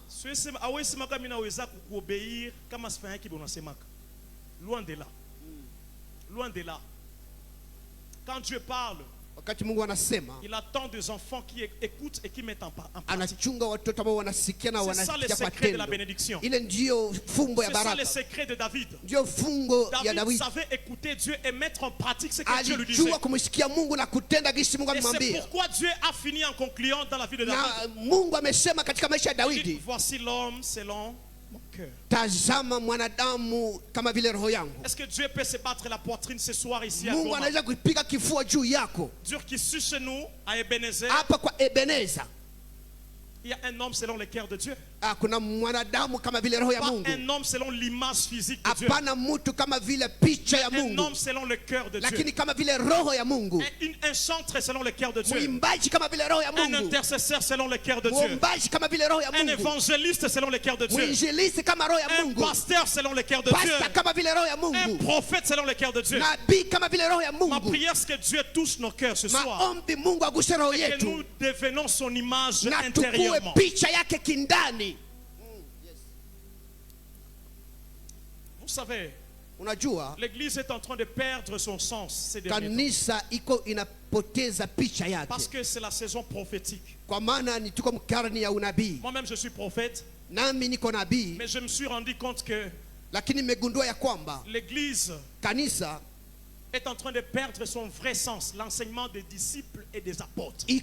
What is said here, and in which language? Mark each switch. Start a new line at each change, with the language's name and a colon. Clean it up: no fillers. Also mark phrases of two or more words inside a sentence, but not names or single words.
Swahili: siwezi hawezi sema kama ninaweza kuobéir kama sifanya kitu unasemaka.
French: Loin de là. Loin de là. Quand Dieu parle,
Swahili: wakati Mungu anasema,
French: il attend des enfants qui écoutent et qui mettent en pratique.
Swahili: Anachunga watoto ambao wanasikia na wanatia kwa tendo. Ile ndio fumbo ya baraka.
French: C'est ça le secret de David.
Swahili: Ndio fungo ya David.
French: David savait écouter Dieu et mettre en pratique ce que Dieu lui disait.
Swahili: Alijua kumsikia Mungu na kutenda kile Mungu amemwambia.
French: C'est pourquoi Dieu a fini en concluant dans la vie de David.
Swahili: Na Mungu amesema katika maisha ya Daudi,
French: voici l'homme selon mon cœur.
Swahili: Tazama mwanadamu kama vile roho yangu.
French: Est-ce que Dieu peut se battre la poitrine ce soir ici à
Swahili: Mungu anaweza kupiga kifua juu yako.
French: Dieu qui suit chez nous à Ebenezer.
Swahili: Hapa kwa Ebenezer.
French: Il y a un homme selon le cœur de Dieu.
Swahili: Kuna mwanadamu kama vile roho ya Mungu.
French: Pas un homme selon l'image physique de Dieu.
Swahili: Hapana mtu kama vile picha ya Mungu.
French: Un homme selon le cœur de Dieu.
Swahili: Lakini kama vile roho ya Mungu.
French: Un chanteur selon le cœur de Dieu.
Swahili: Mwimbaji kama vile roho ya Mungu.
French: Un intercesseur selon le cœur de Dieu.
Swahili: Mwimbaji kama vile roho ya Mungu.
French: Un évangéliste selon le cœur de Dieu.
Swahili: Mwinjilisti kama roho ya Mungu.
French: Un pasteur selon le cœur de Dieu.
Swahili: Pasteur kama vile roho ya Mungu.
French: Un prophète selon le cœur de Dieu.
Swahili: Nabii kama vile roho ya Mungu.
French: Ma prière c'est que Dieu touche nos cœurs ce soir.
Swahili: Maombi Mungu aguse roho yetu.
French: Et que nous devenons son image intérieurement.
Swahili: Picha yake kindani.
French: Vous savez, l'église est en train de perdre son sens ces derniers temps. Parce que c'est la saison prophétique. Moi-même je suis prophète. Mais je me suis rendu compte que l'église est en train de perdre son vrai sens, l'enseignement des disciples et des apôtres.